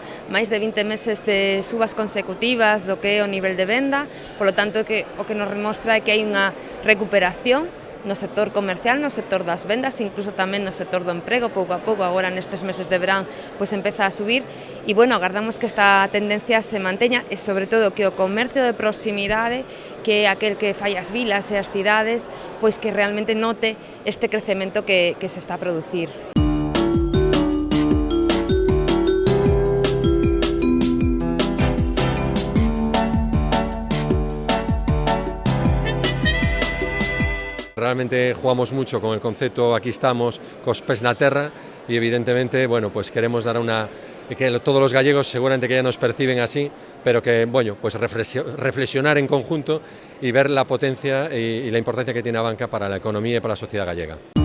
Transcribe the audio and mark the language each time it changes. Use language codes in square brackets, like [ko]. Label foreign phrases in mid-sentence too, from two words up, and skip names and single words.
[gl] máis de 20 meses de subas consecutivas do que é o nivel de venda, polo tanto, o que nos remostra é que hai unha recuperación no sector comercial, no sector das vendas, incluso tamén no sector do emprego, pouco a pouco, agora nestes meses de verán, pois empeza a subir, e, bueno, agardamos que esta tendencia se manteña, e, sobre todo, que o comercio de proximidade, que é aquel que fai as vilas e as cidades, pois que realmente note este crecemento que se está a producir. [es] Realmente jugamos mucho con el concepto aquí estamos, [gl] cos pés na terra, [es] y evidentemente, bueno, pues queremos dar que todos los gallegos seguramente que ya nos perciben así, pero que, bueno, pues reflexionar en conjunto y ver la potencia y la importancia que tiene la banca para la economía y para la sociedad gallega.